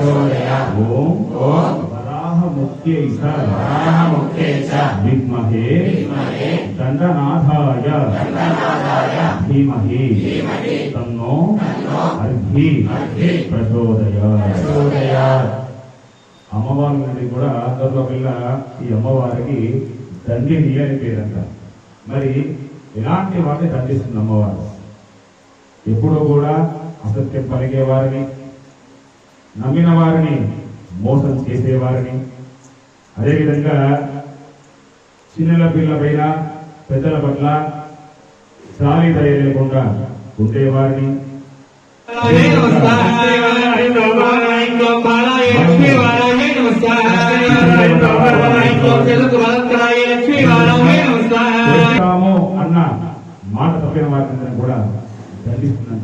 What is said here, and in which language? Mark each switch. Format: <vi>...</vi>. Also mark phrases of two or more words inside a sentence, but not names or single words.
<sa>ओम वराहमुख्यै च विद्महे दण्डनाथाय धीमहि तन्नो अर्घि प्रचोदयात्।</sa> <te>అమ్మవారి నుండి కూడా అందరిలో పిల్ల ఈ అమ్మవారికి దండిని అని పేరంట. మరి ఇలాంటి వారిని దండిస్తుంది అమ్మవారు. ఎప్పుడూ కూడా అసత్యం పలికే వారిని, నమ్మిన వారిని మోసం చేసేవారిని, అదేవిధంగా చిన్నల పిల్ల పైన పెద్దల పట్ల జాలి దయ లేకుండా ఉండేవారిని, అన్న మాట తప్పిన వారిని కూడా దండిస్తుందంట.</te>